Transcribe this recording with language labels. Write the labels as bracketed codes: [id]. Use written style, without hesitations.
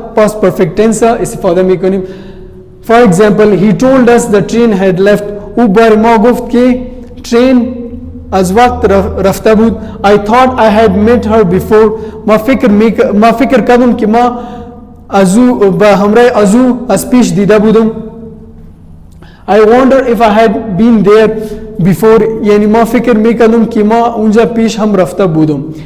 [en] past perfect tense [fa] استفاده میکنیم. [en] For example, he told us the train had left. [fa] او بر ما گفت که train از وقت رفته بود. [en] I thought I had met her before. [fa] ما فکر کردم که ما ازو به همراه ازو از پیش دیده بودم. [en] I wonder if I had been there before. [fa] یعنی ما فکر میکردم که ما اونجا پیش هم رفته بودم.